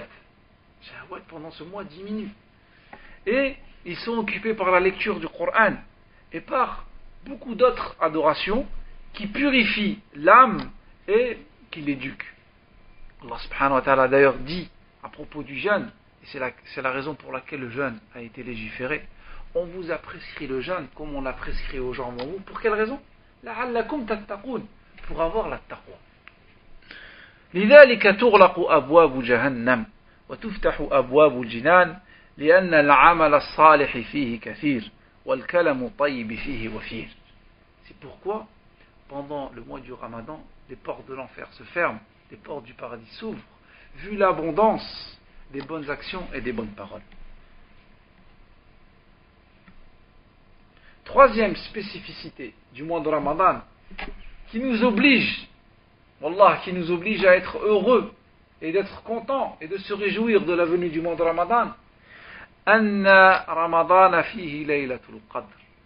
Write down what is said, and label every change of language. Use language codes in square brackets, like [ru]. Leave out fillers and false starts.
[fr] Les shahawat pendant ce mois diminuent. Et ils sont occupés par la lecture du Coran et par beaucoup d'autres adorations qui purifient l'âme et qui l'éduquent. Allah subhanahu wa ta'ala a d'ailleurs dit à propos du jeûne, et c'est la raison pour laquelle le jeûne a été légiféré, on vous a prescrit le jeûne comme on l'a prescrit aux gens avant vous. Pour quelle raison ? [ar] لَعَلَّكُمْ تَتَّقُونَ, [fr] pour avoir la taqwa. [ar] لذلك تغلق أبواب جهنم وتفتح أبواب الجنان لأن العمل الصالح فيه كثير والكلم الطيب فيه وفير. [fr] C'est pourquoi pendant le mois du Ramadan les portes de l'enfer se ferment, les portes du paradis s'ouvrent vu l'abondance des bonnes actions et des bonnes paroles. Troisième spécificité du mois de Ramadan qui nous oblige, Wallah, qui nous oblige à être heureux et d'être contents et de se réjouir de la venue du mois de Ramadan, [ar] أن رمضان فيه ليلة القدر